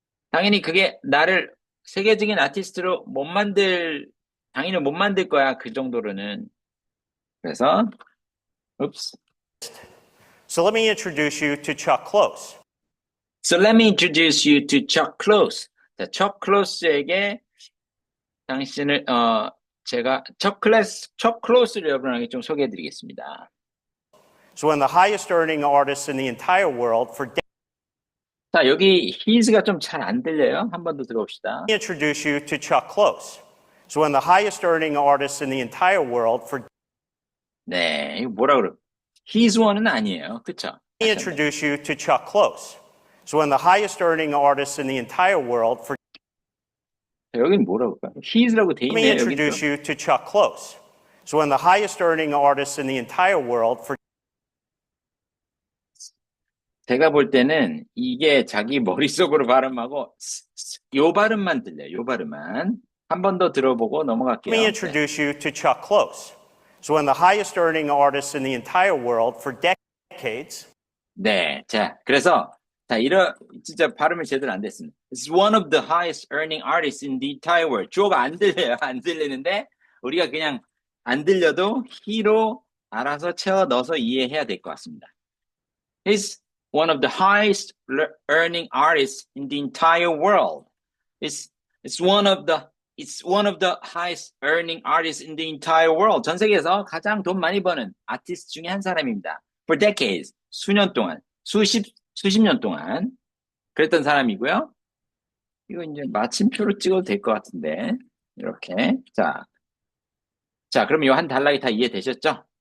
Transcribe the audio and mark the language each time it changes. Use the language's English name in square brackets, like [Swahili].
[Korean] 당연히 그게 나를 세계적인 아티스트로 당연히 못 만들 거야, 그 정도로는. 그래서, oops. [English] So let me introduce you to Chuck Close. So let me introduce you to Chuck Close. [Korean] 자, Chuck Close에게 당신을, 제가 Chuck Close를 여러분에게 좀 소개해드리겠습니다. [English] So one of the highest earning artists in the entire world for [Korean] 자, 여기 his가 좀 잘 안 들려요. 한 번 더 들어봅시다. [English] Let me introduce you to Chuck Close. So one of the highest earning artists in the entire world for [Korean] 네, 이거 뭐라 그래? [English] His one [Korean] 은 아니에요. 그쵸? [English] Let me introduce you to Chuck Close. So one of the highest earning artists in the entire world for [Korean] 여긴 뭐라고 할까요? His라고 돼 [English] Let me [Korean] 있네요. [English] introduce you to Chuck Close. So one of the highest earning artists in the entire world for [Korean] 제가 볼 때는 이게 자기 머릿속으로 발음하고 요 발음만 들려요. 요 발음만. 한 번 더 들어보고 넘어갈게요. [English] Let me introduce you to Chuck Close. So one of the highest earning artists in the entire world for decades. [Korean] 네. 자, 그래서 진짜 발음이 제대로 안 됐습니다. [English] It's one of the highest earning artists in the entire world. [Korean] 주어가 안 들려요. 안 들리는데 우리가 그냥 안 들려도 he로 알아서 채워 넣어서 이해해야 될 것 같습니다. [English] He's one of the highest earning artists in the entire world. It's one of the highest earning artists in the entire world. [Korean] 전 세계에서 가장 돈 많이 버는 아티스트 중에 한 사람입니다. [English] For decades, [Korean] 수년 동안, 수십 년 동안 그랬던 사람이고요. 이거 이제 마침표로 찍어도 될 것 같은데 이렇게 자 그럼 이 한 단락이 다 이해되셨죠?